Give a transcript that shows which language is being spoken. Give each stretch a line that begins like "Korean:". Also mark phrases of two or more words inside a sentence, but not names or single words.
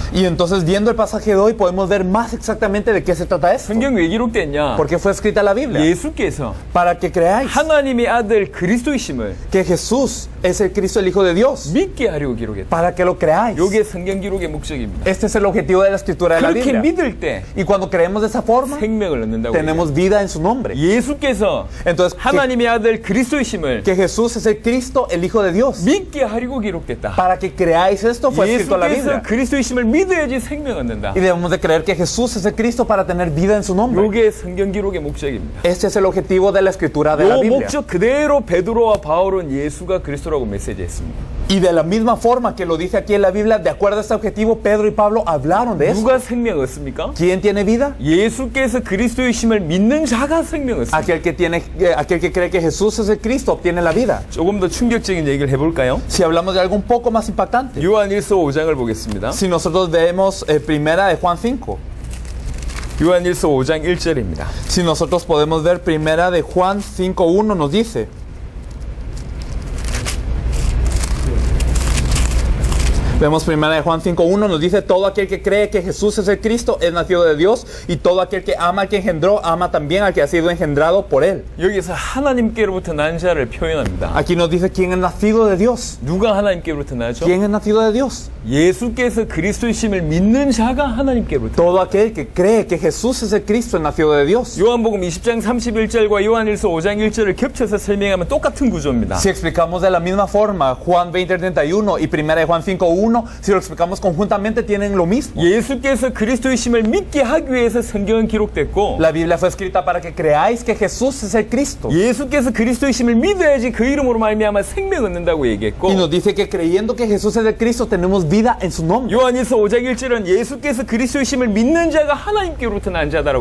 Spanish: Y entonces viendo el pasaje de hoy podemos ver más exactamente de qué se trata esto.
Korean: 성경 왜 기록됐냐?
Spanish: ¿Por qué fue escrita la Biblia?
Korean: 예수께서
Spanish: Para que creáis
Korean: 하나님의 아들 그리스도이심을
Spanish: que Jesús es el Cristo, el Hijo de Dios.
Korean: 믿게 하려고 기록했다.
Spanish: Para que lo creáis.
Korean: 이게 성경 기록의 목적입니다.
Spanish: Este es el objetivo de la escritura de la
Korean: 그렇게
Spanish: Biblia.
Korean: 믿을 때
Spanish: Y cuando creemos de esa forma,
Korean: 생명을 얻는다고
Spanish: tenemos vida en su nombre.
Korean: 예수께서
Spanish: Entonces,
Korean: 하나님의 아들 그리스도이심을
Spanish: que Jesús es el Cristo, el Hijo de Dios.
Korean: 믿게 하려고 기록됐다.
Spanish: Para que creáis esto fue escrito en la
Korean: 예수께서
Spanish: Biblia.
Korean: 그리스도이심을 믿어야지 생명 얻는다.
Spanish: Y debemos de creer que Jesús es el Cristo para tener vida en su nombre.
Korean: 이게 성경 기록의 목적입니다.
Spanish: Este es el objetivo de la escritura de la
Korean: 이
Spanish: Biblia.
Korean: 목적 그대로 베드로와 바울은 예수가 그리스도라고 메시지했습니다.
Spanish: Y de la misma forma que lo dice aquí en la Biblia, de acuerdo a este objetivo, Pedro y Pablo hablaron de eso.
Korean: 누가 생명 얻습니까?
Spanish: ¿Quién tiene vida?
Korean: 예수께서 그리스도이심을 믿는 자가 생명 얻습니다.
Spanish: Aquel que cree que Jesús es el Cristo obtiene la vida.
Korean: 조금 더 충격적인 얘기를 해볼까요?
Spanish: Si hablamos de algo un poco más impactante,
Korean: 요한일서 5장을 보겠습니다.
Spanish: si nosotros vemos primera de Juan 5,
Korean: 요한일서 5장 1절입니다.
Spanish: si nosotros podemos ver primera de Juan 5:1 nos dice: Vemos primera de Juan 5:1, nos dice: todo aquel que cree que Jesús es el Cristo es nacido de Dios, y todo aquel que ama al que engendró, ama también al que ha sido engendrado por él.
Korean: 여기서 하나님께로부터 난 자를 표현합니다.
Spanish: Aquí nos dice quién es nacido de Dios.
Korean: 누가 하나님께로부터 나죠?
Spanish: ¿Quién es nacido de Dios?
Korean: 예수께서 그리스도이심을 믿는 자가 하나님께로부터.
Spanish: Todo aquel que cree que Jesús es el Cristo es nacido de Dios.
Korean: 요한복음 20장 31절과 요한일서 5장 1절을 겹쳐서 설명하면 똑같은 구조입니다.
Spanish: Si explicamos de la misma forma Juan 20:31 y primera de Juan 5:1, si lo explicamos conjuntamente tienen lo mismo.
Korean: 예수께서 그리스도이심을 믿게 하기 위해서 성경은 기록됐고,
Spanish: La Biblia fue escrita para que creáis que Jesús es el Cristo.
Korean: 예수께서 그리스도이심을 믿어야지 그 이름으로 말미암아 생명 얻는다고 얘기했고,
Spanish: Y nos dice que creyendo que Jesús es el Cristo tenemos vida en su nombre.
Korean: 요한일서 5장 1절은 예수께서 그리스도이심을 믿는 자가 하나님께로부터 난 자다라고